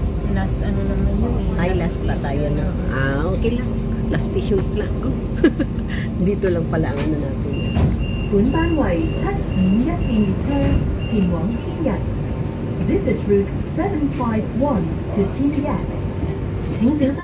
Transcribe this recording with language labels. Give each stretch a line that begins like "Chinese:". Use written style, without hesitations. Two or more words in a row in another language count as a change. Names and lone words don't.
Filipino: Last ano naman yun eh. Ay, last pa tayo na. Ah, okay lang.
English: Last station
Filipino: lang. Go. Dito lang pala ang ano natin.
Cantonese: 本班為751列車前往天日。
English: This is route 751 to
Cantonese: 天日。請小心。